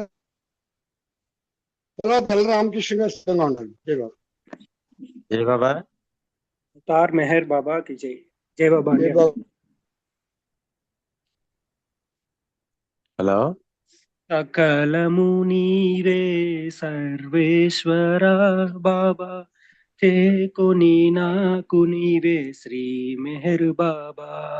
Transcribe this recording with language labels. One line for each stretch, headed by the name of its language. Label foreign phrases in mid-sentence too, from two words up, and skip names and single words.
Telugu: తర్వాత బలరామకృష్ణ గారు సిద్ధంగా ఉండండి। జై బాబా జై బాబా।
Hindi: अवतार मेहर बाबा की जय। जय बाबा।
Telugu: జై బాబా। హలో సకలము నీవే సర్వేశ్వర బాబా చేకొని నాకు నీవే శ్రీ మెహర్ బాబా।